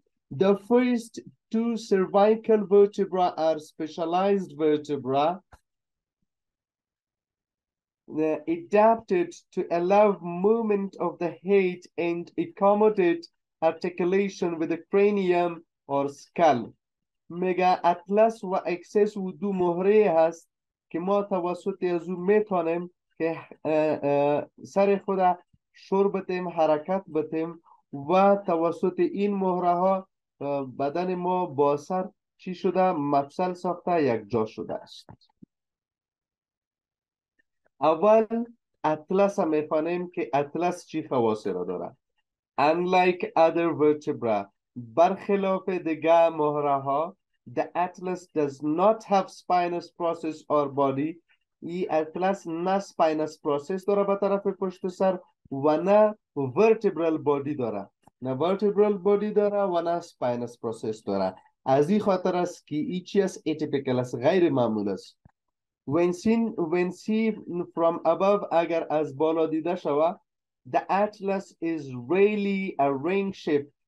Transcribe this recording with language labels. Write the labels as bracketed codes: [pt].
[en] The first two cervical vertebrae are specialized vertebrae adapted to allow movement of the head and accommodate articulation with the cranium or skull. [fa] میگه اطلس و اکسس و دو مهره هست که ما توسط از او میتونیم که سر خود شور بتیم، حرکت بتیم و توسط این مهره ها بدن ما با سر چی شده؟ مفصل ساخته یک جا شده است. اول اطلس هم میخوانیم که اطلس چی خواص را داره. [en] Unlike other vertebrae, [fa] برخلاف دیگر مهره ها، [en] the atlas does not have spinous process or body. [fa] این اطلس نه spinous process داره به طرف پشت سر و نه vertebral body داره. نه vertebral body داره و نه spinous process داره. از این خاطر است که این چی است؟ atypical است، غیر معمول است. [en] when seen from above [fa] اگر از بالا دیده شود [en] the atlas is really a ring shape.